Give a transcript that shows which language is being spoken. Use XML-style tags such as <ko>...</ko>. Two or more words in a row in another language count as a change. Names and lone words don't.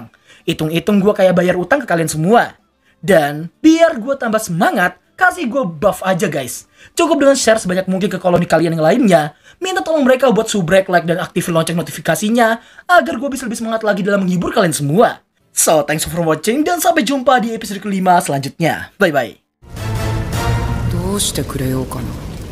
<id>Hitung-hitung gua kayak bayar utang ke kalian semua. Dan biar gua tambah semangat, kasih gue buff aja guys. Cukup dengan share sebanyak mungkin ke koloni kalian yang lainnya. Minta tolong mereka buat subrek, like, dan aktifin lonceng notifikasinya agar gue bisa lebih semangat lagi dalam menghibur kalian semua.</id> <en>So, thanks for watching</en> <id>dan sampai jumpa di episode kelima selanjutnya. Bye-bye.</id> <ja>どうしてくれようかな。</ja>